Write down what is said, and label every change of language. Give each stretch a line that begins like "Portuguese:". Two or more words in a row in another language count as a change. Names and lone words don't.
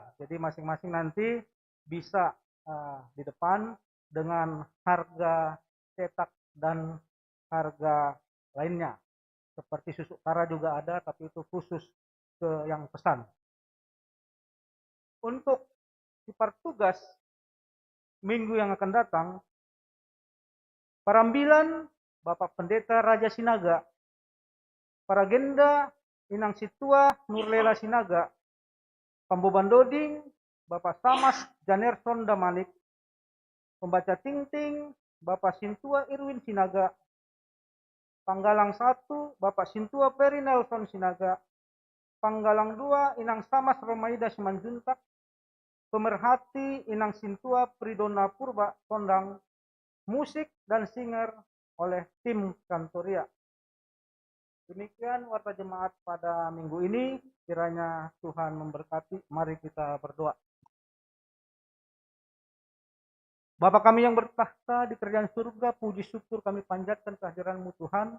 Indonesian: Jadi masing-masing nanti bisa di depan dengan harga cetak dan harga lainnya. Seperti susu kara juga ada, tapi itu khusus ke yang pesan. Untuk sifar tugas minggu yang akan datang, Parambilan Bapak Pendeta Raja Sinaga, Paragenda Inang Situa Nurlela Sinaga,
Batak Simalungun: Pamboban Doding
Indonesian: Bapak Samas Janerson Damanik, Pembaca Tingting Bapak Sintua Irwin Sinaga, Panggalang 1 Bapak Sintua Peri Nelson Sinaga, Panggalang 2 Inang Samas Romaida Simanjuntak, Pemerhati Inang Sintua Pridona Purba Kondang, musik dan singer oleh tim Kantoria. Demikian warta jemaat pada minggu ini, kiranya Tuhan memberkati. Mari kita berdoa. Bapa kami yang bertahta di kerajaan surga, puji syukur kami panjatkan kehadiran-Mu Tuhan.